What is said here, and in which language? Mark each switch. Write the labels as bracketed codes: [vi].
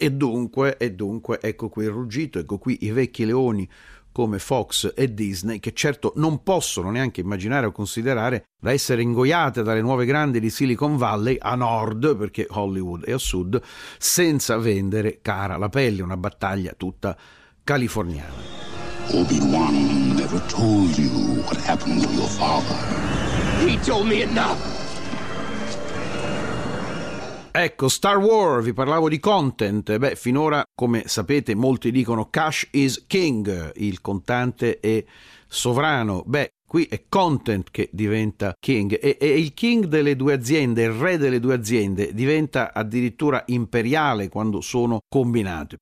[it] E dunque, ecco qui il ruggito, ecco qui i vecchi leoni come Fox e Disney, che certo non possono neanche immaginare o considerare da essere ingoiate dalle nuove grandi di Silicon Valley a nord, perché Hollywood è a sud, senza vendere cara la pelle, una battaglia tutta californiana. [en] Obi-Wan never told you what happened to your father. He told me enough. [it] Ecco, Star Wars, vi parlavo di content. Beh, finora, come sapete, molti dicono [en] cash is king, [it] il contante è sovrano. Beh, qui è content che diventa king. E il king delle due aziende, il re delle due aziende, diventa addirittura imperiale quando sono combinate.